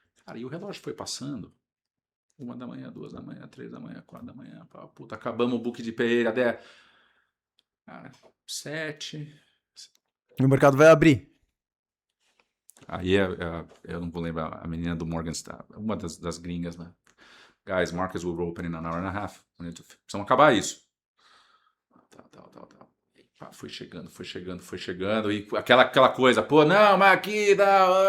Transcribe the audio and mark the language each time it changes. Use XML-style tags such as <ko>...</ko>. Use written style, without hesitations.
<pt>Cara, e o relógio foi passando. 1 da manhã, 2 da manhã, 3 da manhã, 4 da manhã. Puta, acabamos o book de PE, até 7. E o mercado vai abrir. Aí eu não vou lembrar, a menina do Morgan Stanley, uma das gringas, né?</pt> <en>Guys, markets will open in an hour and a half.</en> <pt>Precisamos acabar isso. Tal. E foi chegando. E aquela coisa, pô, não, mas aqui dá...</pt>